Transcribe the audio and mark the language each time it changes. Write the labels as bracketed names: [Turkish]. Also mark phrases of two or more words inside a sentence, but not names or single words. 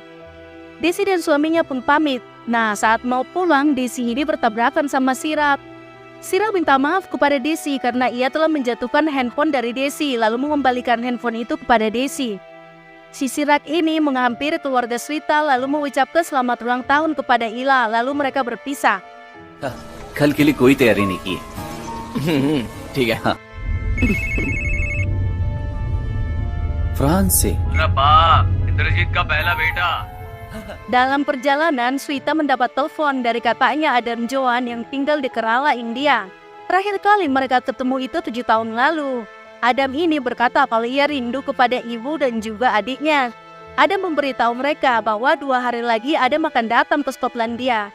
[Indonesian] Desi dan suaminya pun pamit. Nah, saat mau pulang, Desi ini bertabrakan sama Sirak. Sirak minta maaf kepada Desi karena ia telah menjatuhkan handphone dari Desi, lalu mengembalikan handphone itu kepada Desi. Si Sirak ini menghampiri keluarga Swita lalu mengucapkan selamat ulang tahun kepada Ila, lalu mereka berpisah. [Hindi] कल के लिए कोई तैयारी नहीं की ठीक है हाँ फ्रांस से इंद्रजीत का पहला बेटा. [Indonesian] Dalam perjalanan, Swita mendapat telepon dari kakaknya Adam Joan yang tinggal di Kerala, India. Terakhir kali mereka ketemu itu 7 tahun lalu. Adam ini berkata kalau ia rindu kepada ibu dan juga adiknya. Adam memberitahu mereka bahwa 2 hari lagi Adam akan datang ke Skotlandia.